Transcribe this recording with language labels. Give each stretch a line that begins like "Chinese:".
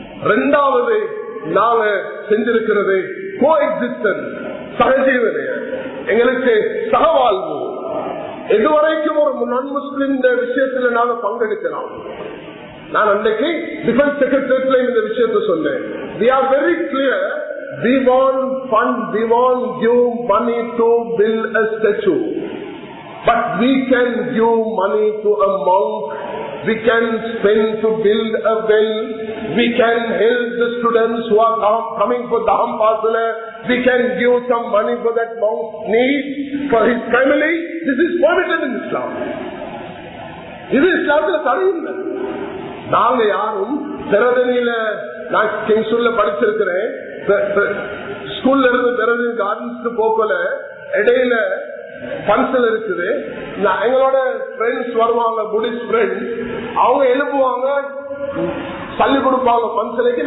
Tamil: 2வது நாங்க செஞ்சிருக்கிறது கோ எக்ஸிஸ்டன்ஸ், சகஜீவனைய எங்களுக்கு சகவாழ்வு. எதுவரைக்கும் ஒரு நான் முஸ்லிம் விஷயத்துல நாங்க பங்கெடுக்கலாம். நான் அன்றைக்கு டிஃபென்ஸ் செக்ரட்டரியில இந்த விஷயத்தை சொன்னேன்.
English: We are very clear. We want fund, we want give money to build a statue, but we can give money to a monk. We can spend to build a well. We can help the students who are coming for Dham Pasala. We can give some money for that monk's need for his family. This is permitted in Islam.
Tamil: இது இஸ்லாத்துல தடையில்லை. நாங்க யாரும் திறதனியில நான் கிங்ஸ்ல படிச்சிருக்கிறேன். ஸ்கூல்ல இருந்து திறதனி கார்டன்ஸ்க்கு போக்கல இடையில பன்சல் இருக்குது. எங்களோட ஃப்ரெண்ட்ஸ் வருவாங்க, புடிஸ்ட் ஃப்ரெண்ட்ஸ், அவங்க எழுப்புவாங்க, தள்ளி கொடுப்பாங்க பன்சலைக்கு.